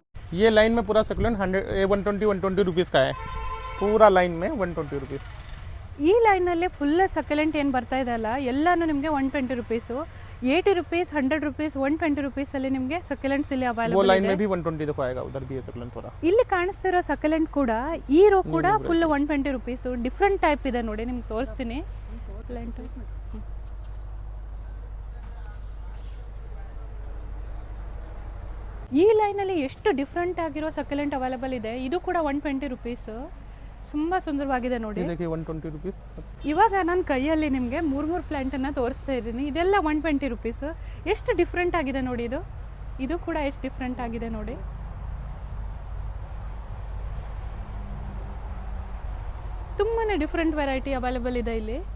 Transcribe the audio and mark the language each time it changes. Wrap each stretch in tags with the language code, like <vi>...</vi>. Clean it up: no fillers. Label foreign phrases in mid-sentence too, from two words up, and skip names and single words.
<hi>ये लाइन में पूरा सकुलेंट 120 रुपीज़ का है, पूरा लाइन में 120 रुपीज़।</hi> <kn>ಈ ಲೈನಲ್ಲಿ ಫುಲ್ ಸಕ್ಯುಲೆಂಟ್ ಏನು ಬರ್ತಾ ಇದೆ ಅಲ್ಲ ಎಲ್ಲನೂ ನಿಮಗೆ 120 ರುಪೀಸು, 80 रुपीस 100 रुपीस 120 रुपीसಲ್ಲಿ ನಿಮಗೆ ಸಕ್ಯುಲೆಂಟ್ಸ್ ಇಲ್ಲಿ</kn> <hi>वो</hi> <kn>ಅವೈಲೇಬಲ್</kn> <hi>लाइन</hi> <kn>ಇದೆ.</kn> <hi>में भी 120 देखो आएगा, उधर भी है सकुलेंट थोड़ा।</hi> <kn>ಇಲ್ಲಿ ಕಾಣಿಸ್ತಿರೋ ಸಕ್ಯುಲೆಂಟ್ ಕೂಡ ಈ ರೋ ಕೂಡ ಫುಲ್ 120 ರುಪೀಸು. ಡಿಫ್ರೆಂಟ್ ಟೈಪ್ ಇದೆ ನೋಡಿ, ನಿಮ್ಗೆ ತೋರಿಸ್ತೀನಿ. ಸಕ್ಯುಲೆಂಟ್ ಈ ಲೈನಲ್ಲಿ ಎಷ್ಟು ಡಿಫ್ರೆಂಟ್ ಆಗಿರೋ ಸಕ್ಯುಲೆಂಟ್ ಅವೈಲೇಬಲ್ ಇದೆ. ಇದು ಕೂಡ 120 ರುಪೀಸು. ತುಂಬ ಸುಂದರವಾಗಿದೆ ನೋಡಿ.</kn> <hi>ये देखिए 120 रुपीज़।</hi> <kn>ಇವಾಗ ನಾನು ಕೈಯಲ್ಲಿ ನಿಮಗೆ ಮೂರು ಪ್ಲ್ಯಾಂಟನ್ನು ತೋರಿಸ್ತಾ ಇದ್ದೀನಿ. ಇದೆಲ್ಲ 120 ರುಪೀಸು. ಎಷ್ಟು ಡಿಫ್ರೆಂಟ್ ಆಗಿದೆ ನೋಡಿ. ಇದು ಕೂಡ ಎಷ್ಟು ಡಿಫ್ರೆಂಟ್ ಆಗಿದೆ ನೋಡಿ. ತುಂಬಾ ಡಿಫ್ರೆಂಟ್ ವೆರೈಟಿ ಅವೈಲೇಬಲ್ ಇದೆ ಇಲ್ಲಿ.</kn>